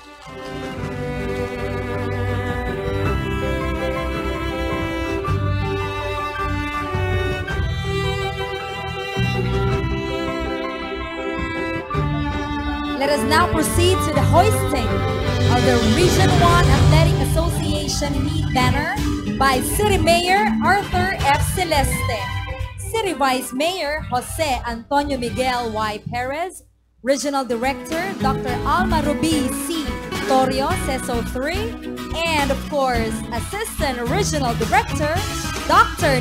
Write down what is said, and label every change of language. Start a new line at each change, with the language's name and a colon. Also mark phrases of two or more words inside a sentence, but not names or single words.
English: Let us now proceed to the hoisting of the Region 1 Athletic Association meet banner by City Mayor Arthur F. Celeste, City Vice Mayor Jose Antonio Miguel Y. Perez, Regional Director Dr. Alma Ruby C. Torio, CESO 3, and of course, Assistant Regional Director Dr.